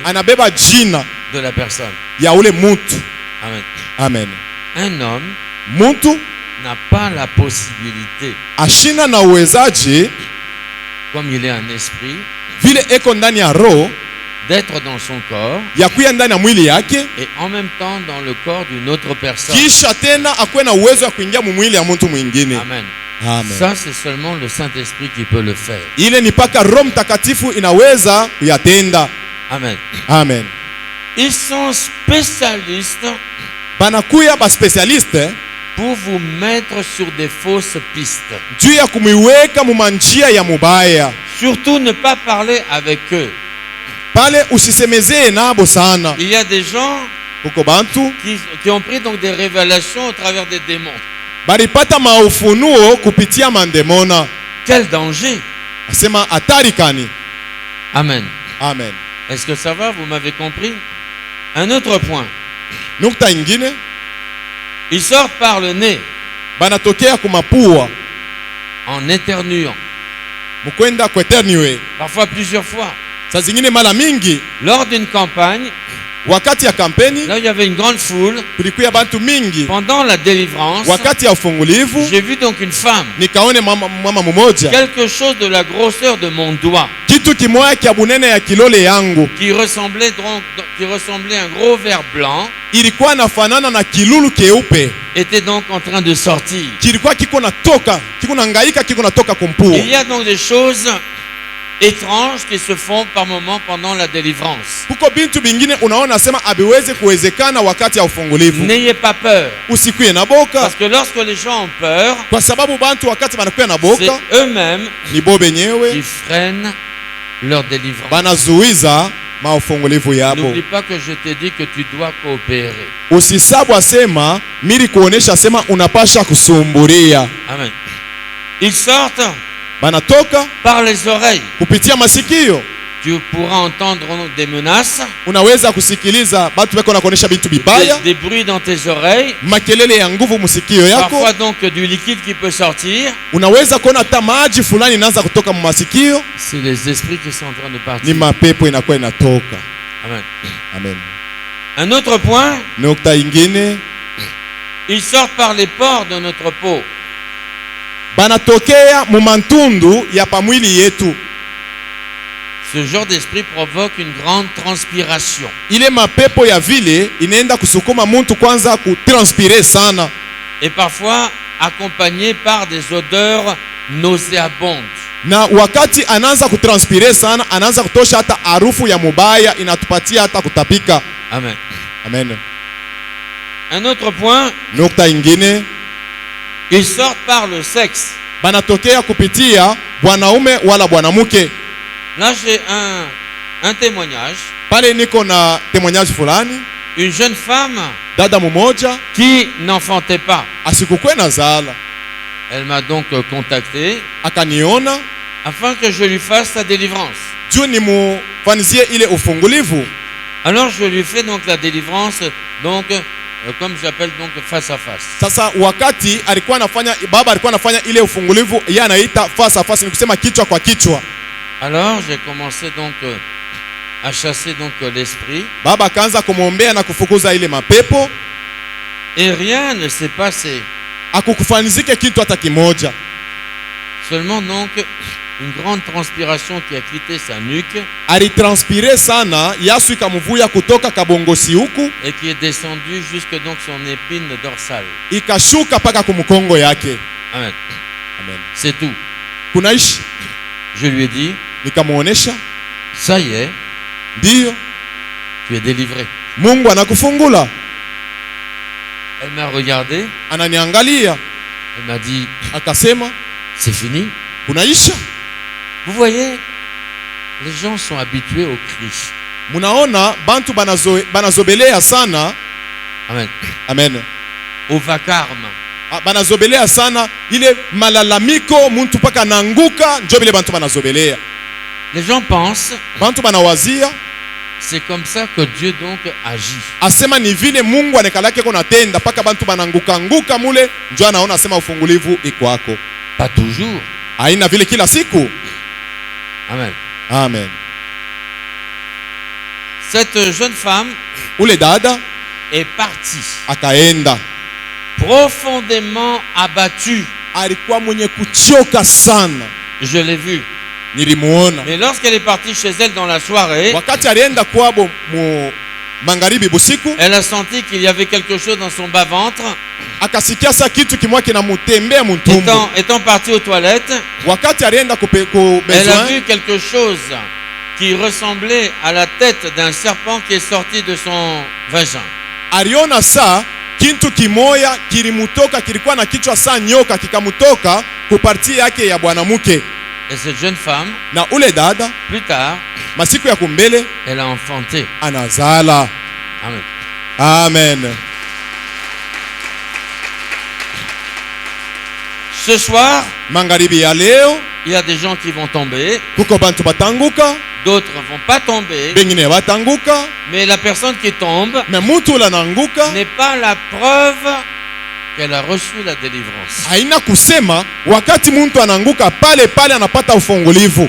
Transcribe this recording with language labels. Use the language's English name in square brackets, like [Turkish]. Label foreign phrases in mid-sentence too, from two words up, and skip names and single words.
[Swahili] anabeba jina [French] de la personne. [Swahili] ya ule mutu. [French] Amen. [Swahili] Amen. [French] Un homme [Swahili] Mutu [French] n'a pas la possibilité, [Swahili] ashina na uwezaji [French] comme il est un esprit, [Swahili] vile eko ndani ya roho [French] d'être dans son corps [Swahili] ya kuya ndani ya mwili yake, [French] et en même temps dans le corps d'une autre personne. [Swahili] kisha tena akuwe na uwezo wa kuingia mwili ya mtu mwingine. [French] Amen. [Swahili] Amen. [French] Ça, c'est seulement le Saint-Esprit qui peut le faire. [Swahili] Ile ni paka Roho Mtakatifu inaweza kuyatenda. [French] Amen. [Swahili] Amen. [French] Ils sont spécialistes [Swahili] Banakuya ba specialiste [French] pour vous mettre sur des fausses pistes. [Swahili] juu ya kumiweka mumanjia ya mubaya. [French] Surtout ne pas parler avec eux. [Swahili] Pale usisemezee nabo sana. [French] Il y a des gens [Swahili] Kuko bantu [French] qui ont pris donc des révélations au travers des démons. [Swahili] balipata maufunuo kupitia mandemona. [French] Quel danger! [Swahili] Asema hatari kani. [French] Amen. [Swahili] Amen. [French] Est-ce que ça va? Vous m'avez compris? Un autre point. [Swahili] Nukta ingine, [French] Ils sortent par le nez [Swahili] banatokea kumapua [French] en éternuant. [Swahili] mukwenda kweterniwe. [French] Parfois plusieurs fois. [Swahili] Saa zingine mara mingi [French] Lors d'une campagne, [Swahili] wakati ya kampeni [French] là où il y avait une grande foule, [Swahili] kulikuya bantu mingi. [French] pendant la délivrance, [Swahili] Wakati ya ufungulivu [French] j'ai vu donc une femme, [Swahili] nikaone mama mmoja, [French] quelque chose de la grosseur de mon doigt, [Swahili] kitu kimoya kya bunene ya kilole yangu [French] qui ressemblait à un gros ver blanc, [Swahili] ilikuwa nafanana na kilulu keupe, [French] était donc en train de sortir. [Swahili] kilikuwa kiko natoka, kiko nangaika, kiko natoka kumpua. [French] Il y a donc des choses étranges qui se font par moments pendant la délivrance. [Swahili] Kuko bintu bingine unaona sema abiweze kuwezekana wakati ya ufungulivu. [French] N'ayez pas peur, [Swahili] Usikuye na boka, [French] parce que lorsque les gens ont peur, [Swahili] kwa sababu bantu wakati banakuya na [French] c'est [Swahili] boka [French] eux-mêmes [Swahili] ni bo [French] qui [Swahili] benyewe [French] freinent leur délivrance. [Swahili] banazuiza maufungulivu yabo. [French] N'oublie pas que je t'ai dit que tu dois coopérer. [Swahili] Usisabu asema mili kuonesha sema unapasha kusumburia. [French] Amen. Ils sortent [Swahili] Banatoka [French] par les oreilles. [Swahili] kupitia masikio. [French] Tu pourras entendre des menaces, [Swahili] Unaweza kusikiliza batu beko na kuonesha bintu bibaya, [French] des bruits dans tes oreilles, [Swahili] makelele ya nguvu musikio yako. [French] parfois donc du liquide qui peut sortir. [Swahili] Unaweza kuona hata maji fulani inaanza kutoka mu masikio, [French] C'est les esprits qui sont en train de [Swahili] ni [French] partir. [Swahili] mapepo inakuwa inatoka. [French] Amen. [Swahili] Amen. [French] Un autre point, [Swahili] Nukta ingine, [French] ils sortent par les pores de notre peau. [Swahili] banatokea mumantundu ya pamwili yetu. [French] Ce genre d'esprit provoque une grande transpiration. [Swahili] Ile mapepo ya vile inaenda kusukuma muntu kwanza kutranspire sana, [French] Et parfois accompagné par des odeurs nauséabondes. [Swahili] na wakati anaanza kutranspire sana anaanza kutosha hata harufu ya mubaya, inatupatia hata kutapika. [French] Amen. [Swahili] Amen. [French] Un autre point, [Swahili] Nukta ingine, [French] ils sortent par le sexe. [Swahili] banatokea kupitia bwanaume wala bwanamuke. [French] Là, j'ai un témoignage. [Swahili] Pale niko na témoignage fulani, [French] Une jeune femme [Swahili] dada mumoja [French] qui n'enfantait pas. [Swahili] asikukwe na zala, [French] Elle m'a donc contacté [Swahili] akaniona [French] afin que je lui fasse sa délivrance. [Swahili] juu nimufanizie ile ufungulivu. [French] Alors je lui fais donc la délivrance, donc comme j'appelle donc face à face. [Swahili] Sasa wakati alikuwa anafanya, baba alikuwa anafanya ile ufungulivu, yeye anaita [French] face à face, [Swahili] ni kusema kichwa kwa kichwa. [French] Alors j'ai commencé donc à chasser donc l'esprit [Swahili] Baba akaanza kumwombea na kufukuza ile mapepo, [French] et rien ne s'est passé. [Swahili] akukufanizike kitu hata kimoja. [French] Seulement donc une grande transpiration qui a quitté sa nuque [Swahili] Alitranspire sana, yasu ikamuvuya kutoka kabongosi huku [French] et qui est descendue jusque donc son épine dorsale. [Swahili] ikashuka paka kumkongo yake. [French] Amen. [Swahili] Amen. [French] C'est tout. [Swahili] Kunaishi, [French] Je lui ai dit, [Swahili] nikamuonesha, [French] ça y est, [Swahili] ndiyo [French] tu es délivré. [Swahili] Mungu anakufungula. [French] Elle m'a regardé, [Swahili] Ananiangalia [French] elle m'a dit, [Swahili] akasema, [French] c'est fini. [Swahili] kunaisha. [French] Vous voyez, les gens sont habitués au cri. [Swahili] Munaona bantu banazobelea sana. [French] Amen. [Swahili] Amen. [French] Au vacarme. [Swahili] banazobelea sana ile malalamiko, muntu paka nanguka, njo bile bantu banazobelea. [French] Les gens pensent, [Swahili] Bantu banawazia [French] c'est comme ça que Dieu donc agit. [Swahili] asema ni vile Mungu anekalake kona tenda paka bantu bananguka nguka mule, njo anaona asema ufungulivu iko hako. [French] Pas toujours. [Swahili] Haina vile kila siku. [French] Amen. [Swahili] Amen. [French] Cette jeune femme [Swahili] Ule dada [French] est partie [Swahili] akaenda, [French] profondément abattue. [Swahili] alikuwa mwenye kuchoka sana, [French] Je l'ai vue. [Swahili] nilimuona. [French] Mais lorsqu'elle est partie chez elle dans la soirée, [Swahili] Wakati alienda kwabo mu magharibi busiku, [French] elle a senti qu'il y avait quelque chose dans son bas-ventre. [Swahili] akasikia sa kitu kimwa kinamutembea muntumbu. [French] Étant partie aux toilettes, [Swahili] Wakati alienda ku [French] elle a besoin, vu quelque chose qui ressemblait à la tête d'un serpent qui est sorti de son vagin. [Swahili] aliona saa kintu kimoya kilimutoka, kilikuwa na kichwa saa nyoka, kikamutoka kuparti yake ya bwanamuke. [French] Et cette jeune femme, [Swahili] Na ule dada [French] plus tard, [Swahili] masiku ya kumbele [French] elle a enfanté. [Swahili] anazala. [French] Amen. [Swahili] Amen. [French] Ce soir, [Swahili] Magharibi ya leo [French] il y a des gens qui vont tomber, [Swahili] kuko bantu batanguka, [French] d'autres ne vont pas tomber, [Swahili] bengine batanguka, [French] mais la personne qui tombe [Swahili] me mutu ula nanguka [French] n'est pas la preuve qu'elle a reçu la délivrance. [Swahili] haina kusema wakati muntu ananguka pale pale anapata ufungulivu.